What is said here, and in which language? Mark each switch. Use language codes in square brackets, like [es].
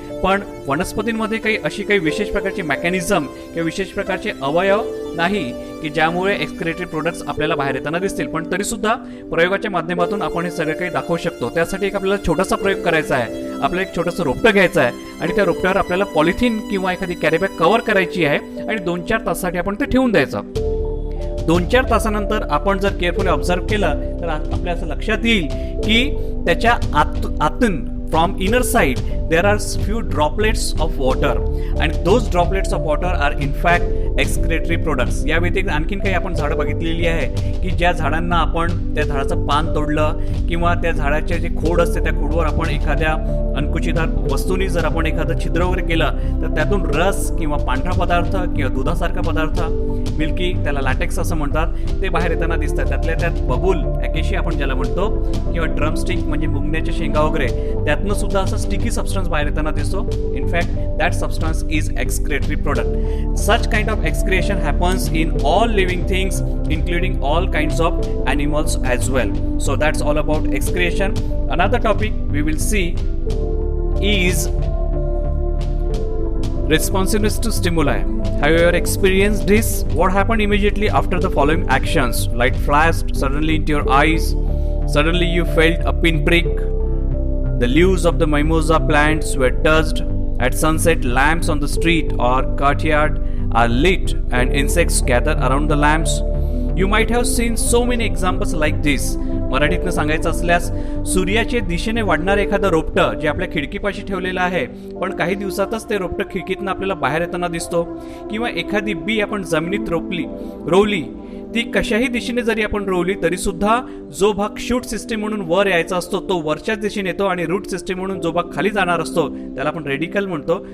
[mr] पण वनस्पतींमध्ये अशी काही विशेष प्रकारची मेकॅनिझम किंवा विशेष प्रकारचे अवयव नाही की ज्यामुळे एक्सक्रिएटरी प्रोडक्ट्स आपल्याला बाहेर येताना दिसतील. पण तरी सुद्धा प्रयोगाच्या माध्यमातून आपण हे सगळं काही दाखवू शकतो. त्यासाठी एक आपल्याला छोटासा प्रयोग करायचा आहे. आपल्याला एक छोटंसं रोपटं घ्यायचं आहे आणि त्या रोपट्यावर आपल्याला पॉलिथिन किंवा एखादी कॅरीबॅग कव्हर करायची आहे आणि 2-4 तासासाठी आपण ते ठेवून द्यायचं. 2-4 तासानंतर आपण जर केअरफुली ऑब्झर्व केलं तर आपल्या असं लक्षात येईल की त्याच्या आतून [en] from inner side there are few droplets of water and those droplets of water are in fact excretory products. [mr] या व्यतिरिक्त आणखीन काही आपण झाडं बघितलेली आहे की ज्या झाडांना आपण त्या झाडाचं पान तोडलं किंवा त्या झाडाचे जे खोड असते त्या खोडवर आपण एखाद्या अंकुचिदार वस्तूंनी जर आपण एखादं छिद्र वगैरे केलं तर त्यातून रस किंवा पांढरा पदार्थ किंवा दुधासारखा पदार्थ मिल्की, त्याला लॅटेक्स असं म्हणतात, ते बाहेर येताना दिसतात. त्यातल्या त्यात बबूल ॲकेशिया आपण ज्याला म्हणतो किंवा ड्रमस्टिक म्हणजे मुंगण्याच्या शेंगा वगैरे त्यातनं सुद्धा असं स्टिकी सबस्टन्स बाहेर येताना दिसतो. [en] In fact that substance is excretory product. Such kind of excretion happens in all living things including all kinds of animals as well. So that's all about excretion. Another topic we will see is responsiveness to stimuli. Have you ever experienced this? What happened immediately after the following actions? Light flashed suddenly into your eyes. Suddenly you felt a pinprick. The leaves of the mimosa plants were touched. At sunset, lamps on the street or courtyard are lit and insects gather around the lamps. You might have seen so many examples like this. [mr] मराठीतनं सांगायचं असल्यास सूर्याच्या दिशेने वाढणारं एखादं रोपटं जे आपल्या खिडकीपाशी ठेवलेलं आहे पण काही दिवसातच ते रोपटं खिडकीतनं आपल्याला बाहेर येताना दिसतो किंवा एखादी बी आपण जमिनीत रोवली ती कशाही दिशेने जरी आपण रोवली तरी सुद्धा जो भाग शूट सिस्टीम म्हणून वर यायचा असतो तो वरच्याच दिशेने येतो आणि रूट सिस्टीम म्हणून जो भाग खाली जाणार असतो त्याला आपण रेडिकल म्हणतो.